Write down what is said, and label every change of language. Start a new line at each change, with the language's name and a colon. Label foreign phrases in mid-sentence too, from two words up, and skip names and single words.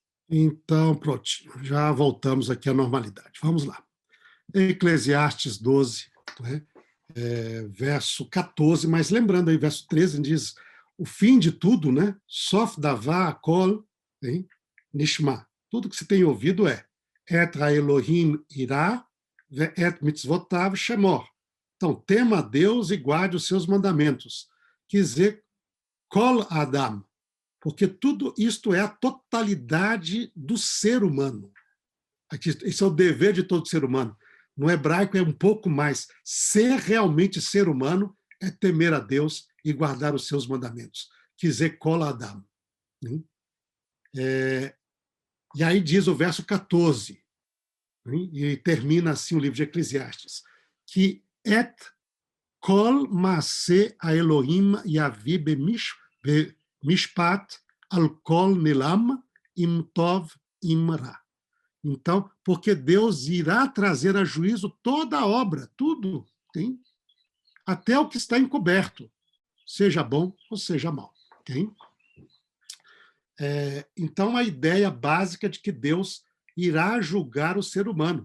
Portuguese: Então, pronto, já voltamos aqui à normalidade. Vamos lá. Eclesiastes 12, né? Verso 14, mas lembrando aí, verso 13 diz, o fim de tudo, né?
Hebrew: סוף דבר הכל, hein? Nishma.
Portuguese: Tudo que se tem ouvido é
Hebrew: את האלהים ירא את מצותיו שמור.
Portuguese: Então, tema a Deus e guarde os seus mandamentos. Quer dizer,
Hebrew: כל האדם,
Portuguese: porque tudo isto é a totalidade do ser humano. Esse é o dever de todo ser humano. No hebraico é um pouco mais. Ser realmente ser humano é temer a Deus e guardar os seus mandamentos. Quer dizer,
Hebrew: כל האדם.
Portuguese: E aí diz o verso 14, e termina assim o livro de Eclesiastes, que
Hebrew: את כל מעשה האלהים יבא במשפט על כל נעלם אם טוב אם רע.
Portuguese: Então, porque Deus irá trazer a juízo toda a obra, tudo, hein? Até o que está encoberto, seja bom ou seja mal. Hein? Então, a ideia básica de que Deus irá julgar o ser humano.